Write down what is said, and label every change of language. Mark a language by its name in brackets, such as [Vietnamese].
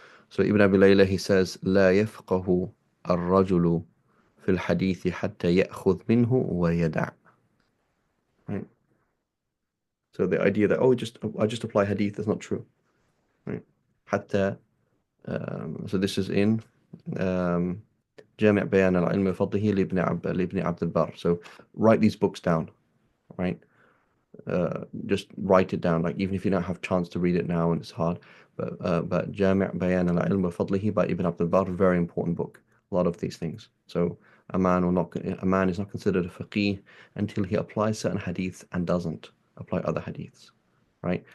[English] So Ibn Abi Layla, he says, [Arabic] لا يفقه الرجل في الحديث حتى يأخذ منه ويدع. [English] Right? So the idea that, I just apply hadith is not true. Right? [Arabic] حتى, [English] so this is in um, [Arabic] جامع بيان العلم وفضله لابن عبد البر. [English] So write these books down, right? Just write it down, like even if you don't have chance to read it now and it's hard. But جامع بيان العلم وفضله by Ibn Abd al-Barr, very important book. A lot of these things. So a man is not considered a faqih until he applies certain hadiths and doesn't apply other hadiths, right?